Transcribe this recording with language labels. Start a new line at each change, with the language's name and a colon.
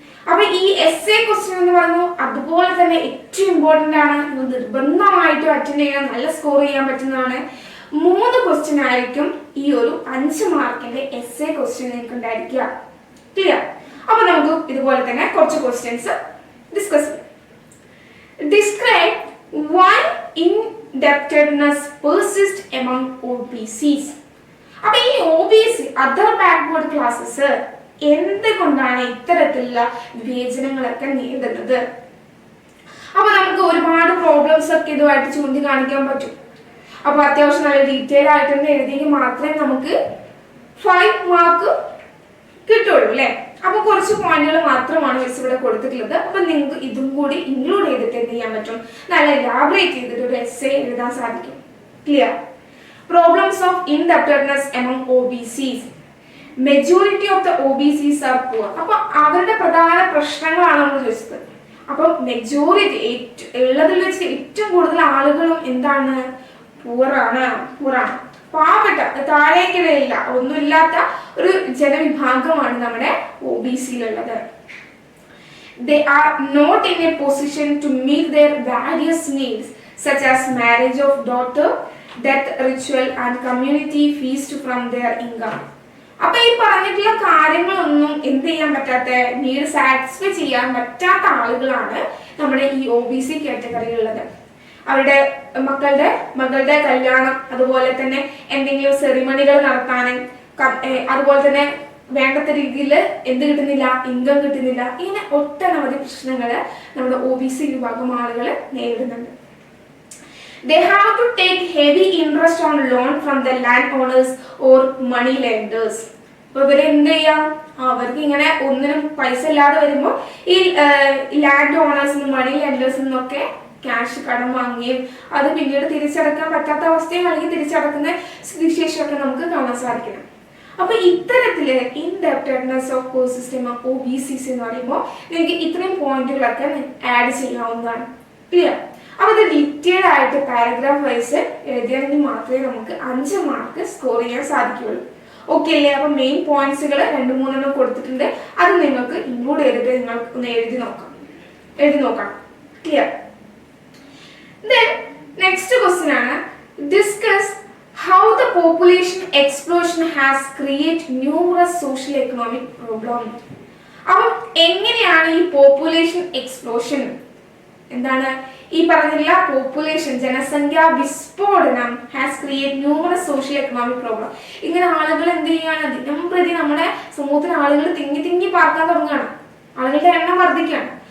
Malayalam: അപ്പൊ ഈ essay question എന്ന് പറയുന്നത് അതുപോലെ തന്നെ ഏറ്റവും ഇമ്പോർട്ടന്റ് ആണ്, നിർബന്ധമായിട്ടും അറ്റൻഡ് ചെയ്യാൻ, നല്ല സ്കോർ ചെയ്യാൻ പറ്റുന്നതാണ്. 3 ക്വസ്റ്റ്യൻ ആയിരിക്കും ഈ ഒരു 5 മാർക്കിന്റെ എസ്സേ ക്വസ്റ്റ്യൻ നിങ്ങൾക്ക് ഉണ്ടായിരിക്കുക. ക്ലിയർ? അപ്പൊ നമുക്ക് ഇതുപോലെ തന്നെ കുറച്ച് ക്വസ്റ്റ്യൻസ് ഡിസ്കസ് ചെയ്യാം.
English: Describe why indebtedness persists among OBCs.
Malayalam: അപ്പൊ ഈ OBC അതർ ബാക്ക്വേർഡ് ക്ലാസ്സസ് എന്തുകൊണ്ടാണ് ഇത്തരത്തിലുള്ള വിവേചനങ്ങളൊക്കെ നേരിടുന്നത്? അപ്പൊ നമുക്ക് ഒരുപാട് പ്രോബ്ലംസ് ഒക്കെ ഇതുമായിട്ട് ചൂണ്ടിക്കാണിക്കാൻ പറ്റും. അപ്പൊ അത്യാവശ്യം നല്ല ഡീറ്റെയിൽ ആയിട്ട് തന്നെ എഴുതിയെങ്കിൽ മാത്രമേ നമുക്ക് 5 മാർക്ക് കിട്ടുള്ളൂ അല്ലെ? അപ്പൊ കുറച്ച് പോയിന്റുകൾ മാത്രമാണ് മിസ് ഇവിടെ കൊടുത്തിട്ടുള്ളത്. അപ്പൊ നിങ്ങൾക്ക് ഇതും കൂടി ഇൻക്ലൂഡ് ചെയ്തിട്ട് എന്ത് ചെയ്യാൻ പറ്റും? നല്ല എലാബറേറ്റ് ചെയ്തിട്ട് ഒരു എസ്സേ എഴുതാൻ സാധിക്കും. Clear?
English: Problems of indebtedness among OBCs. Majority of the OBCs are poor.
Malayalam: അപ്പൊ അവരുടെ പ്രധാന പ്രശ്നങ്ങളാണ് നമ്മൾ ചോദിച്ചത്. അപ്പൊ മെജോറിറ്റി ഉള്ളതിൽ വെച്ച് ഏറ്റവും കൂടുതൽ ആളുകളും എന്താണ്? പൂറാണ്. പാവപ്പെട്ട, താഴേക്കിടയില്ല, ഒന്നുമില്ലാത്ത ഒരു ജനവിഭാഗമാണ് നമ്മുടെ OBCയിലുള്ളത്.
English: They are not in a position to meet their various needs such as marriage of daughter, death ritual and community feast from their income.
Malayalam: അപ്പൊ ഈ പറഞ്ഞിട്ടുള്ള കാര്യങ്ങളൊന്നും എന്ത് ചെയ്യാൻ പറ്റാത്ത, നീഡ് സാറ്റിസ്ഫൈ ചെയ്യാൻ പറ്റാത്ത ആളുകളാണ് നമ്മുടെ ഈ OBC കാറ്റഗറിയിലുള്ളത്. അവരുടെ മകളുടെ കല്യാണം, അതുപോലെ തന്നെ എന്തെങ്കിലും സെറിമണികൾ നടത്താനും, അതുപോലെ തന്നെ വേണ്ടത്ര രീതിയിൽ എന്ത് കിട്ടുന്നില്ല, ഇൻകം കിട്ടുന്നില്ല. ഇങ്ങനെ ഒട്ടനവധി പ്രശ്നങ്ങൾ നമ്മുടെ OBC വിഭാഗം ആളുകൾ നേരിടുന്നുണ്ട്.
English: They have to take heavy interest on loan from the landowners or money lenders.
Malayalam: അപ്പൊ ഇവര് എന്ത് ചെയ്യാം? അവർക്ക് ഇങ്ങനെ ഒന്നിനും പൈസ ഇല്ലാതെ വരുമ്പോൾ ഈ ലാൻഡ് ഓണേഴ്സിനും മണി ലെൻഡേഴ്സിൽ നിന്നൊക്കെ ക്യാഷ് കടം വാങ്ങിയും അത് പിന്നീട് തിരിച്ചടക്കാൻ പറ്റാത്ത അവസ്ഥയും അല്ലെങ്കിൽ തിരിച്ചടക്കുന്ന സ്ഥിതിശേഷമൊക്കെ നമുക്ക് കാണാൻ സാധിക്കണം. അപ്പൊ ഇത്തരത്തില് ഇൻഡെപ്റ്റഡ്നെസ് ഓഫ് പെർസിസ്റ്റന്റ് OBCs എന്ന് പറയുമ്പോൾ നിങ്ങൾക്ക് ഇത്രയും പോയിന്റുകളൊക്കെ ആഡ് ചെയ്യാവുന്നതാണ്. ക്ലിയർ? അപ്പൊ ഇത് ഡീറ്റെയിൽ ആയിട്ട് പാരഗ്രാഫ് വൈസ് എഴുതിയാണെങ്കിൽ മാത്രമേ നമുക്ക് 5 മാർക്ക് സ്കോർ ചെയ്യാൻ സാധിക്കുകയുള്ളൂ. ഓക്കെ അല്ലേ? അപ്പൊ മെയിൻ പോയിന്റ്സുകൾ 2-3 കൊടുത്തിട്ടുണ്ട്, അത് നിങ്ങൾക്ക് ഇൻക്ലൂഡ് ചെയ്തിട്ട് നിങ്ങൾക്ക് ഒന്ന് എഴുതി നോക്കാം. ക്ലിയർ?
English: Then next question
Malayalam: ആണ്
English: discuss how the population explosion has created numerous social economic problems.
Malayalam: അപ്പോൾ എങ്ങനെയാണ് ഈ പോപ്പുലേഷൻ എക്സ്പ്ലോഷൻ, എന്താണ് ഈ പറഞ്ഞില്ല, പോപ്പുലേഷൻ ജനസംഖ്യാ വിസ്ഫോടനം
English: Has create numerous social economic problem.
Malayalam: ഇങ്ങനെ ആളുകൾ എന്ത് ചെയ്യാണ്? ദിനം പ്രതി നമ്മുടെ സമൂഹത്തിൽ ആളുകൾ തിങ്ങി പാർക്കാൻ തുടങ്ങുകയാണ്, ആളുകളുടെ എണ്ണം വർദ്ധിക്കുകയാണ്.